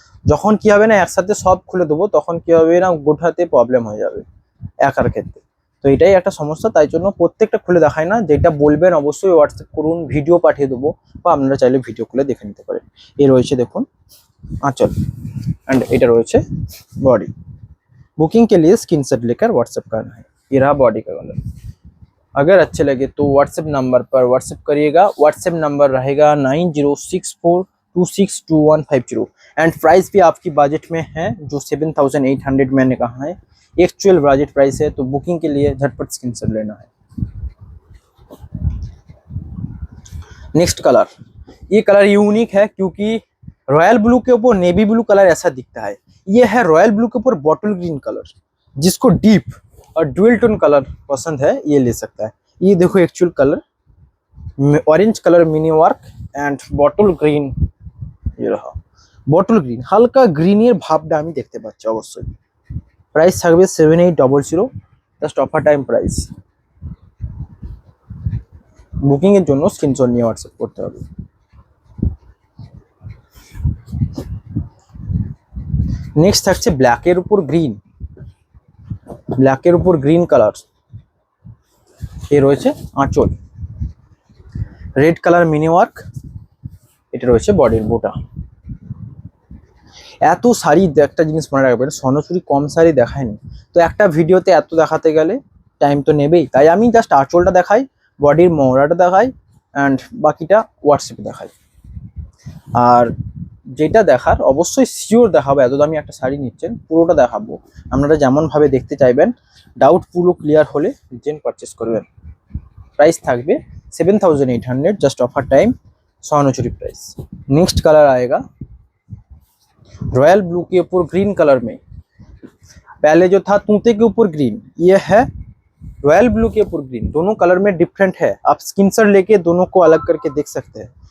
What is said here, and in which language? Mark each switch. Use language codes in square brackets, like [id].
[bn] যখন কি হবে না একসাথে সব খুলে দেবো তখন কি হবে না গোটাতে প্রবলেম হয়ে যাবে একার ক্ষেত্রে। তো এটাই একটা সমস্যা, তাই জন্য প্রত্যেকটা খুলে দেখায় না, যেটা বলবেন অবশ্যই হোয়াটসঅ্যাপ করুন, ভিডিও পাঠিয়ে দেবো বা আপনারা চাইলে ভিডিও খুলে দেখে নিতে পারেন। এই রয়েছে দেখুন आंचल एंड এটা রয়েছে बॉडी। [hi] बुकिंग के लिए स्क्रीनशॉट लेकर व्हाट्सएप करना है। ये रहा बॉडी का कलर। अगर अच्छे लगे तो व्हाट्सएप नंबर पर व्हाट्सएप करिएगा। व्हाट्सएप नंबर रहेगा 9064262150 एंड प्राइस भी आपकी बजट में है, जो 7800 मैंने कहा है एक्चुअल बजट प्राइस है। तो बुकिंग के लिए झटपट स्क्रीनशॉट लेना है। नेक्स्ट कलर, ये कलर यूनिक है क्योंकि रॉयल ब्लू के ऊपर नेवी ब्लू कलर ऐसा दिखता है। ये है रॉयल ब्लू के ऊपर बॉटल ग्रीन कलर, जिसको डीप और ड्यूअल टोन कलर पसंद है ये ले सकता है। ये देखो actual colour orange colour mini work and bottle green. ये रहा बॉटल ग्रीन, [bn] হালকা গ্রিনের ভাবটা আমি দেখতে পাচ্ছি অবশ্যই। প্রাইস থাকবে 7800, just offer time price. Booking এর জন্য স্ক্রিনশট নিয়ে হোয়াটসঅ্যাপ করতে হবে। নেক্সট থাকছে ব্ল্যাকের উপর গ্রিন, ব্ল্যাকের উপর গ্রিন কালার। এ রয়েছে আঁচল, রেড কালার মিনি ওয়ার্ক, এটা রয়েছে বডির বুটা। এত শাড়ি, একটা জিনিস মনে রাখবেন, স্বর্ণচুরি কম শাড়ি দেখায়নি, তো একটা ভিডিওতে এত দেখাতে গেলে টাইম তো নেবেই। তাই আমি জাস্ট আঁচলটা দেখাই, বডির মহড়াটা দেখাই অ্যান্ড বাকিটা হোয়াটসঅ্যাপে দেখাই। আর যেটা দেখার অবশ্যই শিওর দেখাবো, এত দামি একটা শাড়ি নিচ্ছেন পুরোটা দেখাবো, আপনারা যেমনভাবে দেখতে চাইবেন। ডাউট পুরো ক্লিয়ার হলে রিটেন পারচেস করবেন। प्राइस থাকবে 7800, just offer time स्वर्णचूरी price. [hi] Next colour आएगा रॉयल ब्लू के ऊपर ग्रीन कलर में। पहले जो था तूते के ऊपर ग्रीन, ये है रॉयल ब्लू के ऊपर ग्रीन। दोनों कलर में डिफरेंट है, आप स्क्रीनशॉट लेके दोनों को अलग करके देख सकते हैं।